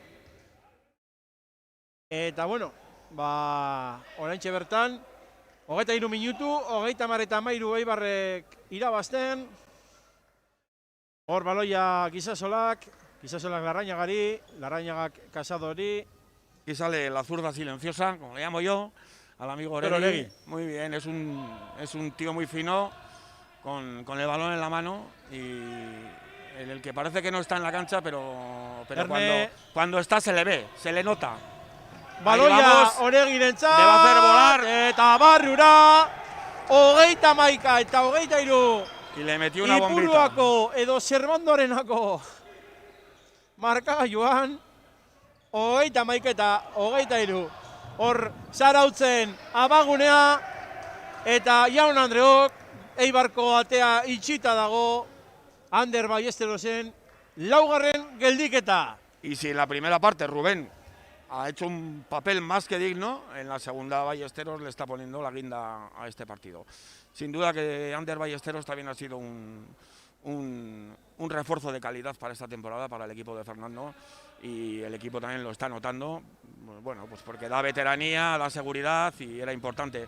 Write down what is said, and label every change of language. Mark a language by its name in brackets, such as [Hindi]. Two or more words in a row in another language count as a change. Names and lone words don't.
[Basque] Eta bueno, oraintxe bertan, hogeita 3 minutu, hogeita mar eta 13 Eibarrek irabazten. Hor baloia Guisasolak Larrañagari, Larrañagak Casadori. [Spanish] Aquí sale la zurda silenciosa, como le llamo yo, al amigo Oregui. Muy bien, es un tío muy fino, con el balón en la mano, y en el que parece que no está en la cancha, pero cuando está se le ve, se le nota. [Basque] Baloia Oregirentzat, [Spanish] le va a hacer volar. [Basque] Eta Barrura, hogeita maika eta hogeita 3. [Spanish] Y le metió una bombita. [Basque] Ipuruako edo Serbandorenako markagailuan, hogeita maika eta hogeita 3. Hor Zarautzen abagunea, eta Jaun Andreok, Eibarko atea itxita dago, Ander Ballesterosen laugarren geldiketa. [Spanish] Y si en la primera parte Rubén ha hecho un papel más que digno, en la segunda Ballesteros le está poniendo la guinda a este partido. Sin duda que Ander Ballesteros también ha sido un un refuerzo de calidad para esta temporada para el equipo de Fernando, y el equipo también lo está notando, bueno, pues porque da veteranía, da seguridad y era importante.